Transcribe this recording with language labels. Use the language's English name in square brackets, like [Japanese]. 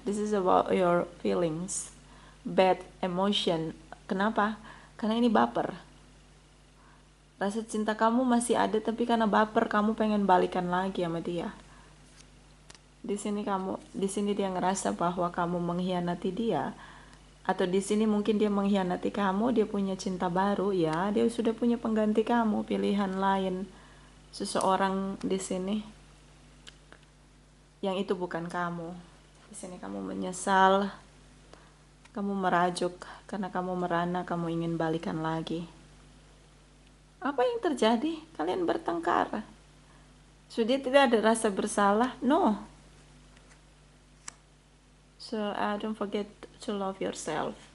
[English] This is about your feelings, bad emotion. [Indonesian] Kenapa? Karena ini baper. Rasa cinta kamu masih ada, tapi karena baper kamu pengen balikan lagi sama dia. Di sini dia ngerasa bahwa kamu mengkhianati dia, atau di sini mungkin dia mengkhianati kamu, dia punya cinta baru, ya, dia sudah punya pengganti kamu, pilihan lain, seseorang di sini yang itu bukan kamu. Di sini kamu menyesal, kamu merajuk karena kamu merana kamu ingin balikan lagi. Apa yang terjadi? Kalian bertengkar. Sudah tidak ada rasa bersalah? [English] No. So don't forget to love yourself.